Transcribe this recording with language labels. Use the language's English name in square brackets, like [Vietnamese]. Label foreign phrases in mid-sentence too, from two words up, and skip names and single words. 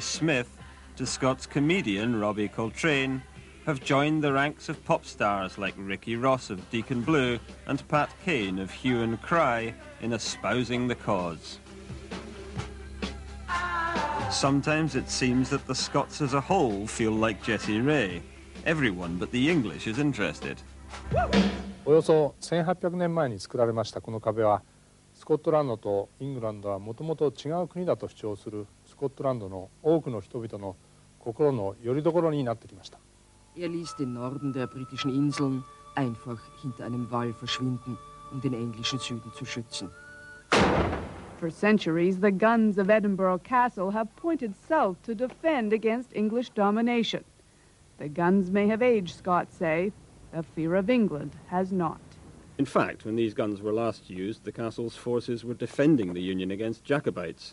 [English] Smith to Scots comedian Robbie Coltrane have joined the ranks of pop stars like Ricky Ross of Deacon Blue and Pat Kane of Hue and Cry in espousing the cause. Sometimes it seems that the Scots as a whole feel like Jessie Ray. Everyone but the English is interested. [Japanese] およそ1800年前に作られましたこの壁はスコットランドとイングランドはもともと違う国だと主張するスコットランドの多くの人々の心の拠り所になってきました。 [German] ließ den Norden der britischen Inseln einfach hinter einem Wall verschwinden, den englischen Süden zu schützen. [English] For centuries, the guns of Edinburgh Castle have pointed south to defend against English domination. The guns may have aged, Scots say. The fear of England has not. In fact, when these guns were last used, the castle's forces were defending the Union against Jacobites.